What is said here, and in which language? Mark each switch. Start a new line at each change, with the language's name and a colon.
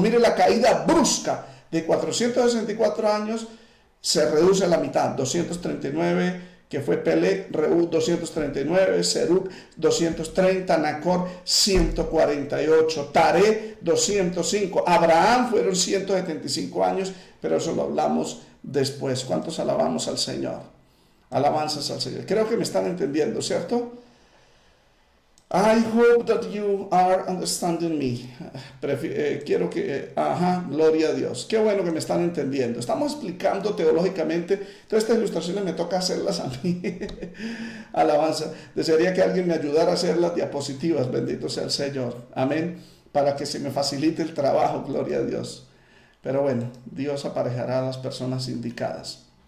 Spanish: Mire la caída brusca, de 464 años se reduce a la mitad, 239, que fue Peleg, Reú 239, Serug 230, Nacor 148, Taré 205, Abraham fueron 175 años, pero eso lo hablamos después. ¿Cuántos alabamos al Señor? Alabanzas al Señor. Creo que me están entendiendo, ¿cierto?
English: I hope that you are understanding me.
Spanish: Quiero que... gloria a Dios. Qué bueno que me están entendiendo. Estamos explicando teológicamente. Entonces estas ilustraciones me toca hacerlas a mí. Alabanza. Desearía que alguien me ayudara a hacer las diapositivas. Bendito sea el Señor. Amén. Para que se me facilite el trabajo. Gloria a Dios. Pero bueno, Dios aparejará a las personas indicadas.